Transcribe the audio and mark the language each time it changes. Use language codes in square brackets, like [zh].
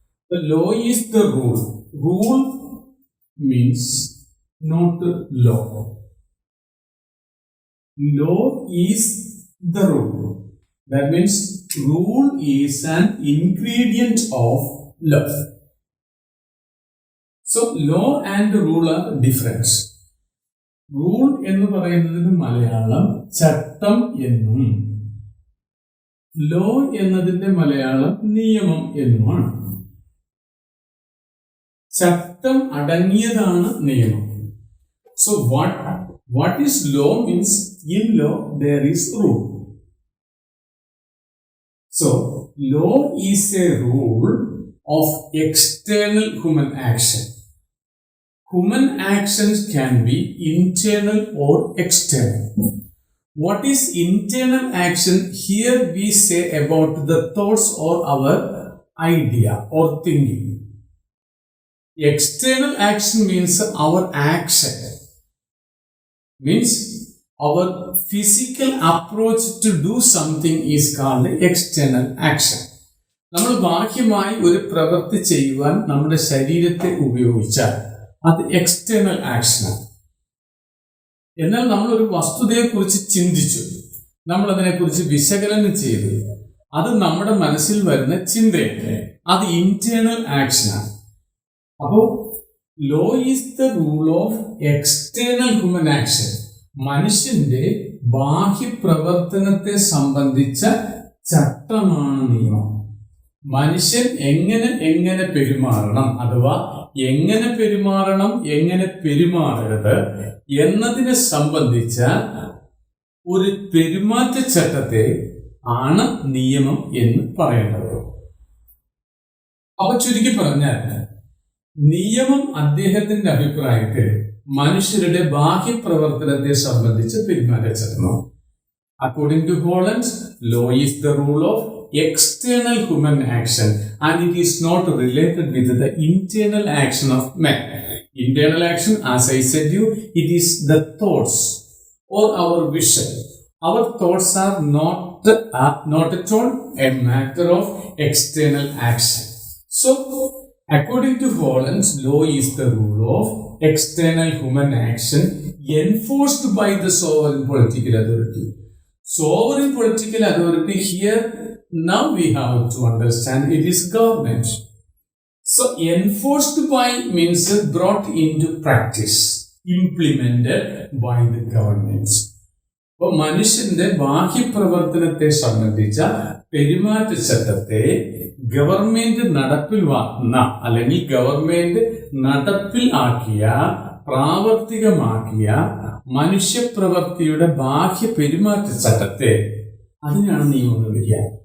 [en] The law is the rule. Rule means not law. Law is the rule. That means rule is an ingredient of law. So law and rule are different. [ml] Rule എന്ന് പറയുന്നതിന് മലയാളം ചട്ടം എന്നും law എന്നതിന്റെ മലയാളം നിയമം എന്നുമാണ്. ചട്ടം അടങ്ങിയതാണ് നിയമം. [en] So what is law means in law there is rule. So law is a rule of external human action. Human actions can be internal or external. What is internal action? Here we say about the thoughts or our idea or thinking. External action means our action. Means our physical approach to do something is called external action. [ml] നമ്മൾ ബാഹ്യമായി ഒരു പ്രവൃത്തി ചെയ്യുവാൻ നമ്മുടെ ശരീരത്തെ ഉപയോഗിച്ചാൽ അത് external ആക്ഷനാണ്. എന്നാൽ നമ്മളൊരു വസ്തുതയെക്കുറിച്ച് ചിന്തിച്ചു, നമ്മളതിനെക്കുറിച്ച് വിശകലനം ചെയ്തു, അത് നമ്മുടെ മനസ്സിൽ വരുന്ന ചിന്തയല്ലേ, അത് ഇന്റേണൽ ആക്ഷനാണ്. [en] അപ്പോൾ law is the rule of external human action. [ml] മനുഷ്യന്റെ ബാഹ്യപ്രവർത്തനത്തെ സംബന്ധിച്ച ചട്ടമാണ് നിയമം. മനുഷ്യൻ എങ്ങനെ പെരുമാറണം അഥവാ എങ്ങനെ പെരുമാറണം, എങ്ങനെ പെരുമാറരുത് എന്നതിനെ സംബന്ധിച്ച ഒരു പെരുമാറ്റച്ചട്ടത്തെ ആണ് നിയമം എന്ന് പറയേണ്ടത്. അപ്പൊ ചുരുക്കി പറഞ്ഞാൽ നിയമം അദ്ദേഹത്തിന്റെ അഭിപ്രായത്തിൽ മനുഷ്യരുടെ ബാഹ്യപ്രവർത്തനത്തെ സംബന്ധിച്ച് പെരുമാറ്റച്ചട്ടമാണ്. [en] According to Holland, law is the rule of external human action and it is not related with the internal action of men. Internal action, as I said you, it is the thoughts or our vision. Our thoughts are not at all a matter of external action. So, according to Holland, law is the rule of external human action enforced by the sovereign political authority. Sovereign political authority here, now we have to understand, it is government. So, enforced by means brought into practice, implemented by the government. [ml] അപ്പോൾ മനുഷ്യന്റെ ബാഹ്യപ്രവർത്തനത്തെ സംബന്ധിച്ച പെരുമാറ്റച്ചട്ടത്തെ government നടപ്പിൽ വന്ന അല്ലെങ്കിൽ government നടപ്പിൽ ആക്കിയ പ്രാവർത്തികമാക്കിയ മനുഷ്യപ്രവൃത്തിയുടെ ബാഹ്യ പെരുമാറ്റച്ചട്ടത്തെ അതിനാണ് നിയമം എന്ന് വിളിക്കുക.